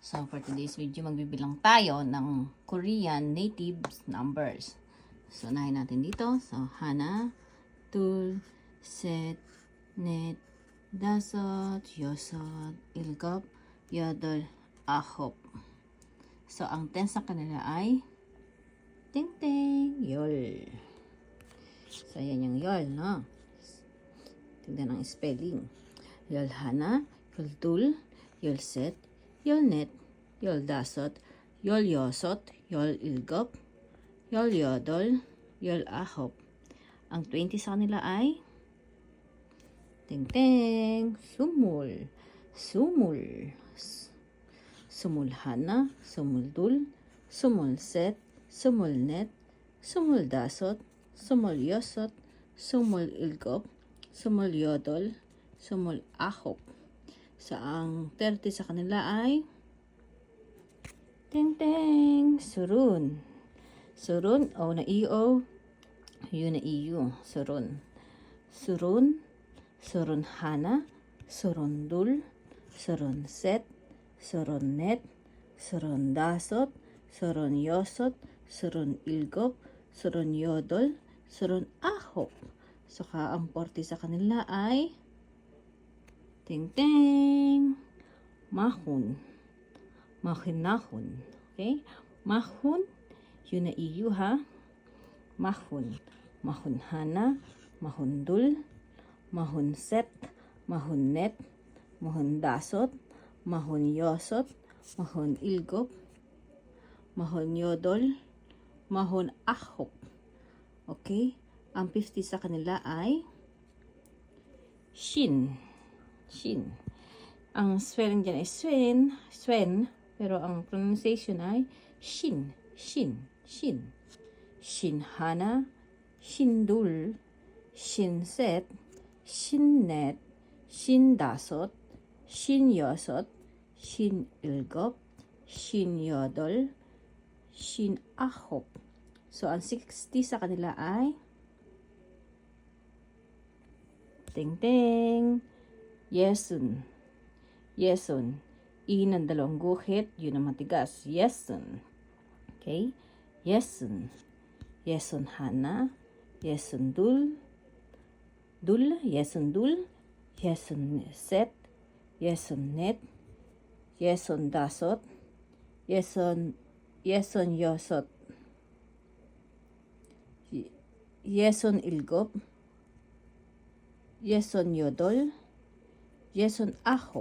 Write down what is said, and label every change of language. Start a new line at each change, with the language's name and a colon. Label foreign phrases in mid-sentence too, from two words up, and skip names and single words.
English: So, for today's video,
Filipino: magbibilang tayo ng
English: Korean native numbers.
Filipino: So, unahin natin dito. So,
Korean: 하나, 둘, 셋, 넷, 다섯, 여섯, 일곱, 여덟, 아홉.
Filipino: So, ang tense sa kanila ay 땡땡, 열. So, yan yung 열, no? Tignan ang spelling.
Korean: 열 하나, 열 둘, 열 셋, 열 넷, 열 다섯, 열 여섯, 열 일곱, 열 여덟, 열 아홉.
Filipino: Ang 20 sa kanila ay
Korean: 땡땡, 스물, 스물, 스물 하나, 스물 둘, 스물 셋, 스물 넷, 스물 다섯, 스물 여섯, 스물 일곱, 스물 여덟, 스물 아홉.
Filipino: So, ang 30 sa kanila ay 땡땡,
Korean: 서른.
Filipino: Surun, o na iyo, yu na iyo,
Korean: 서른. 서른, 서른 하나, 서른 둘, 서른 셋, 서른 넷, 서른 다섯, 서른 여섯, 서른 일곱, 서른 여덟, 서른 아홉.
Filipino: So, ang 40 sa kanila ay 땡땡, mahun, mahinahon. Okay? Mahun, yun na iyo ha.
Korean: 마흔. 마흔 하나, 마흔 둘, 마흔 셋, 마흔 넷, 마흔 다섯, 마흔 여섯, 마흔 일곱, 마흔 여덟, 마흔 아홉.
Filipino: Okay? Ang 50 sa kanila ay shin. Shin. Ang spelling dyan ay swen, pero ang pronunciation ay shin, shin, shin.
Korean: 쉰 하나, 쉰 둘, 쉰 셋, 쉰 넷, 쉰 다섯, 쉰 여섯, 쉰 일곱, 쉰 여덟, 쉰 아홉.
Filipino: So, ang 60 sa kanila ay 땡땡,
Korean: 예순. 예순.
Filipino: I ng dalawang guhit, yun ang matigas.
Korean: 예순. Okay? 예순. 예순 하나, 예순 둘, 예순 둘, 예순 셋, 예순 넷, 예순 다섯, 예순 여섯, 예순 일곱, 예순 여덟, 예순 아홉.